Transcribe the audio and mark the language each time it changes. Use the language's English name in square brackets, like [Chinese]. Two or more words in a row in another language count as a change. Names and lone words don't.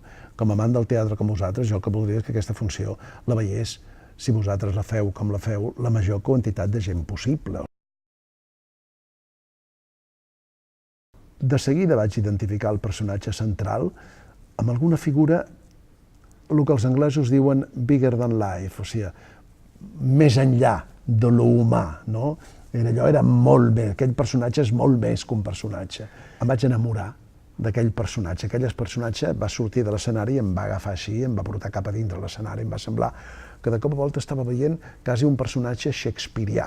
[Catalan] Com a amant del teatre com vosaltres, jo el que voldria és que aquesta funció la veiés, si vosaltres la feu com la feu, la major quantitat de gent possible. De seguida vaig identificar el personatge central amb alguna figura, el que els anglesos diuen [English] bigger than life, [Catalan] o sigui, més enllà de lo humà, no? Allò era molt bé, aquell personatge és molt més que un personatge. Em vaig enamorar d'aquell personatge. Aquell personatge va sortir de l'escenari i em va agafar així, em va portar cap a dintre l'escenari, em va semblar que de cop a volta estava veient quasi un personatge shakespearià.